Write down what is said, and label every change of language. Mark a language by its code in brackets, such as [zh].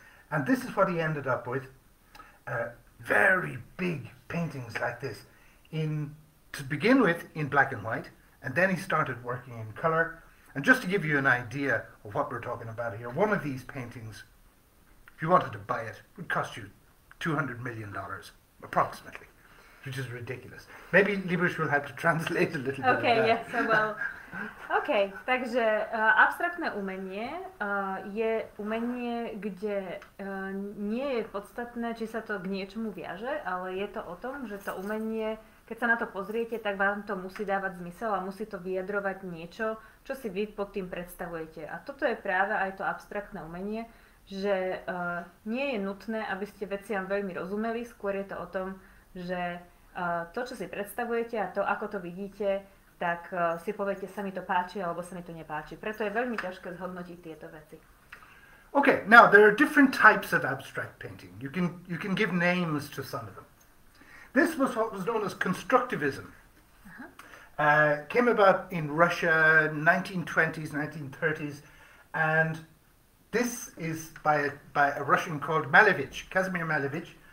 [en] And this is what he ended up with. Very big paintings like this, to begin with in black and white, and then he started working in color. And just to give you an idea of what we're talking about here, one of these paintings, if you wanted to buy it, would cost you $200 million, approximately, which is ridiculous. Maybe Libuš will have to translate a little bit of that. Yes, I will. [sk] OK, takže abstraktné umenie je umenie, kde nie je podstatné, či sa to k niečomu viaže, ale je to o tom, že to umenie keď sa na to pozriete, tak vám to musí dávať zmysel a musí to vyjadrovať niečo, čo si vy pod tým predstavujete. A toto je práve aj to abstraktné umenie, že nie je nutné, aby ste veciam veľmi rozumeli, skôr je to o tom, že to, čo si predstavujete a to, ako to vidíte, tak si poviete, sa mi to páči alebo sa mi to nepáči. Preto je veľmi ťažké zhodnotiť tieto veci. [en] Okay, now there are different types of abstract painting. You can give names to some of them. This was what was known as constructivism. Came about in Russia, 1920s, 1930s, and this is by a Russian called Malevich, Kazimir Malevich.